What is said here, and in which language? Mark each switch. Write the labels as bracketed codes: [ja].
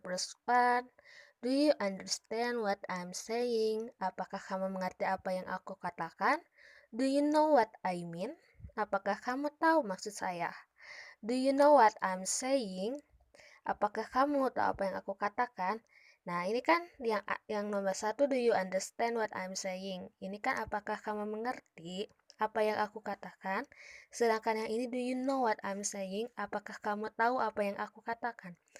[en] The first one, do you understand what I'm saying? [id] Apakah kamu mengerti apa yang aku katakan? [en] Do you know what I mean? [id] Apakah kamu tahu maksud saya? [en] Do you know what I'm saying? [id] Apakah kamu tahu apa yang aku katakan? Nah, ini kan yang nomor satu, [en] do you understand what I'm saying? [id] Ini kan apakah kamu mengerti apa yang aku katakan? Sedangkan yang ini, [en] do you know what I'm saying? [id] Apakah kamu tahu apa yang aku katakan?